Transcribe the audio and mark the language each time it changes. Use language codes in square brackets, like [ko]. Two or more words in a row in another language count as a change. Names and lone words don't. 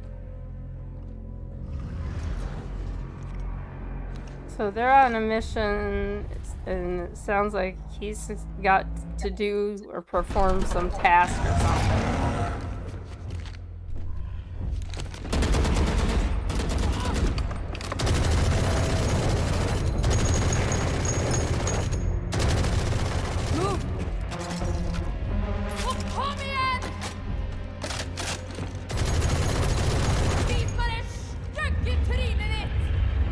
[en] So they're on a mission, and it sounds like he's got to do or perform some task or something. move! [no] Kom igjen! Vis meg det stygge trynet ditt!